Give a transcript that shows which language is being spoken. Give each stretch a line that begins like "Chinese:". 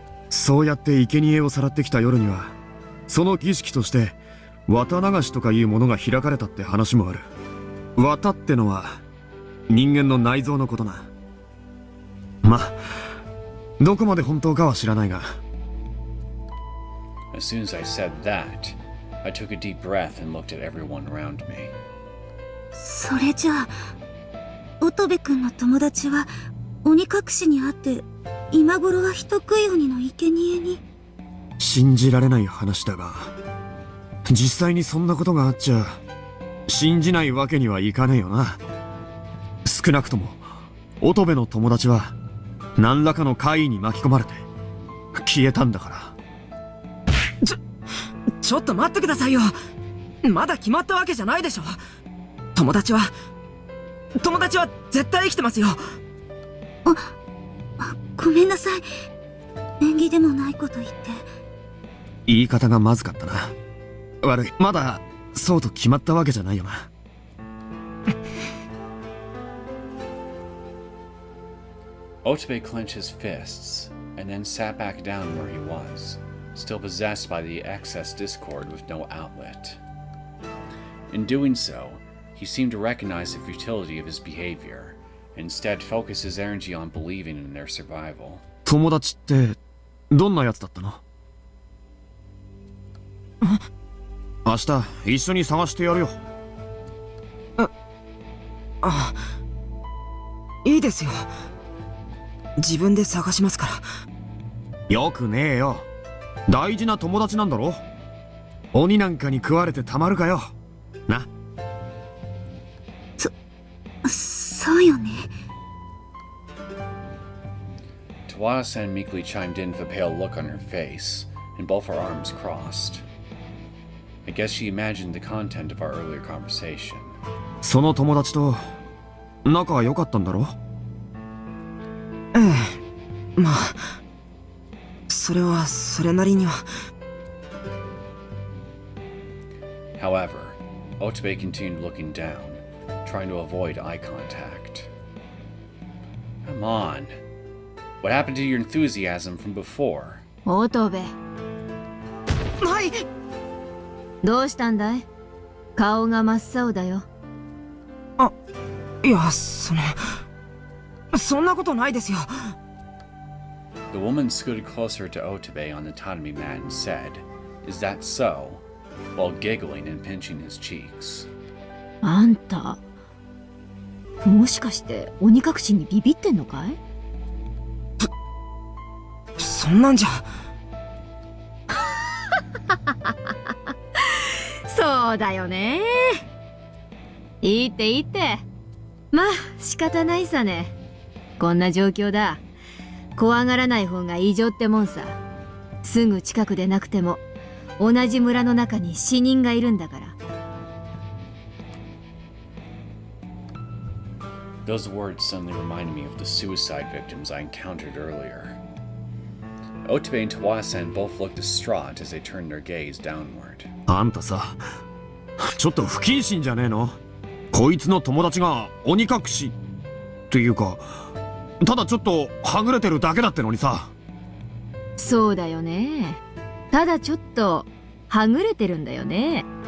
Japanese: そうやって生贄をさらってきた夜にはその儀式として綿流しとかいうものが開かれたって話もある。綿ってのは人間の内臓のことな。まあどこまで本当かは知らないが。
English: As soon as I said that, I took a deep breath and looked at everyone around me.
Japanese: それじゃあ乙部君の友達は鬼隠しにあって今頃は人食い鬼の生贄に。信じられない話だが実際にそんなことがあっちゃ信じないわけにはいかねえよな。少なくとも乙部の友達は何らかの怪異に巻き込まれて消えたんだから。ちょっと待ってくださいよ。まだ決まったわけじゃないでしょ。友達は絶対生きてますよ。ごめんなさい。縁起でもないこと言って。言い方がまずかったな。悪い。まだそうと決まったわけじゃないよな。
English: Otobe clenched his fists, and then sat back down where he was, still possessed by the excess discord with no outlet. In doing so, he seemed to recognize the futility of his behavior, and instead focus his energy on believing in their survival.
Japanese: 友達ってどんなやつだったの？明日一緒に探してやるよ。いいですよ。自分で探しますから。よくねえよ。大事な友達なんだろ。鬼なんかに食われてたまるかよ。な。そうよね。
English: Towada-san meekly chimed in with a pale look on her face, and both her arms crossed. I guess she imagined the content of our earlier conversation.
Japanese: その友達と仲良かったんだろ？ええ、まあそれはそれなりには。
English: However, Otobe continued looking down, trying to avoid eye contact. Come on. What happened to your enthusiasm from before?
Japanese: オートベ。はい。どうしたんだい？顔が真っ青だよ。いや、そんなことないですよ。
English: The woman scooted closer to Otobe on the tatami mat and said, "Is that so?" while giggling and pinching his cheeks.
Japanese: あんた、もしかして鬼隠しにビビってんのかい？そんなんじゃ。そうだよね。いいっていいって。まあ仕方ないさね。こんな状況だ。怖がらない方が異常ってもんさ。すぐ近くでなくても同じ村の中に死人がいるんだから。
English: Those words suddenly reminded me of the suicide victims I encountered earlier. Otobe and Towada-san both looked distraught as they turned their gaze downward.
Japanese: あんたさ、ちょっと不謹慎じゃねえの？こいつの友達が鬼隠しっていうか、ただちょっとはぐれてるだけだってのにさ。そうだよね。ただちょっとはぐれてるんだよね。